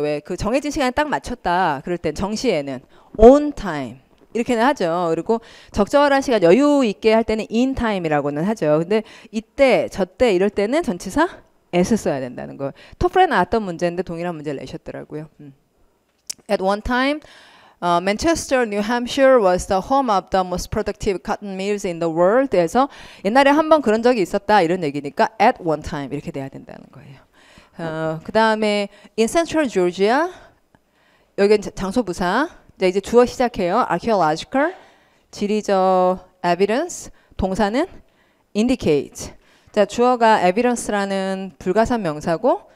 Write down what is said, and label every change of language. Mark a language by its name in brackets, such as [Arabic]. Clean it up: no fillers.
[Korean] 왜 그 정해진 시간에 딱 맞췄다 그럴 땐 정시에는 [English] on time [Korean] 이렇게는 하죠. 그리고 적절한 시간 여유 있게 할 때는 [English] in time [Korean] 이라고는 하죠. 근데 이때 저때 이럴 때는 전치사 s 써야 된다는 거. 토플에 나왔던 문제인데 동일한 문제를 내셨더라고요. [English] At one time, Manchester, New Hampshire was the home of the most productive cotton mills in the world. [Korean] 그래서 옛날에 한번 그런 적이 있었다 이런 얘기니까 [English] at one time [Korean] 이렇게 돼야 된다는 거예요. 그 다음에 [English] in Central Georgia, [Korean] 여기는 장소부사. 이제 주어 시작해요. archaeological, 지리적 evidence, 동사는 indicate. 자, 주어가 evidence라는 불가산 명사고